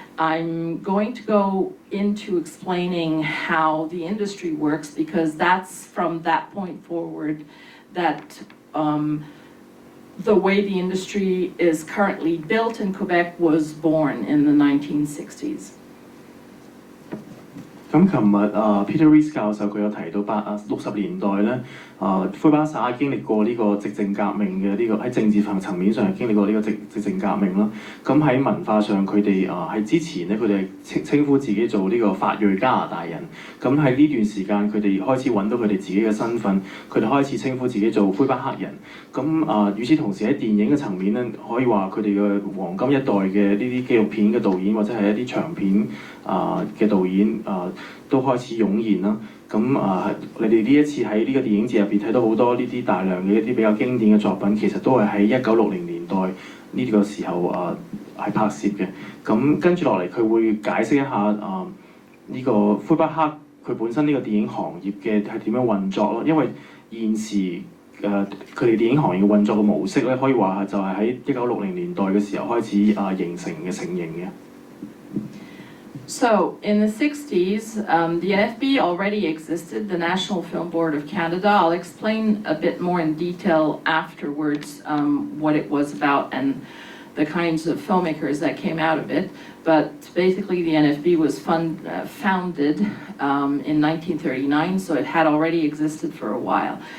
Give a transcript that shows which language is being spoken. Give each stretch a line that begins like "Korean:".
English: I'm going to go into explaining how the industry works, because that's from that point forward that the way the industry is currently built in Quebec was born in the 1960s.
Cantonese: 咁琴日Peter Rees 教授佢有提到60年代咧，魁北克省經歷過呢個直政革命嘅呢個喺政治層面上經歷過呢個直政革命啦。咁喺文化上佢哋喺之前咧，佢哋係稱呼自己做呢個法裔加拿大人。咁喺呢段時間佢哋開始揾到佢哋自己嘅身份，佢哋開始稱呼自己做魁北克人。咁與此同時喺電影嘅層面咧，可以話佢哋嘅黃金一代嘅呢啲紀錄片嘅導演或者係一啲長片嘅導演都開始湧現啦。咁你哋呢一次喺呢個電影節入邊睇到好多呢啲大量嘅一啲比較經典嘅作品，其實都係喺1960年代呢個時候係拍攝嘅。咁跟住落嚟，佢會解釋一下呢個魁北克佢本身呢個電影行業嘅係點樣運作咯。因為現時佢哋電影行業嘅運作嘅模式咧，可以話就係喺1960年代嘅時候開始成型嘅。
English: So, in the 60s, the NFB already existed, the National Film Board of Canada. I'll explain a bit more in detail afterwards what it was about and the kinds of filmmakers that came out of it. But basically, the NFB was founded in 1939, so it had already existed for a while.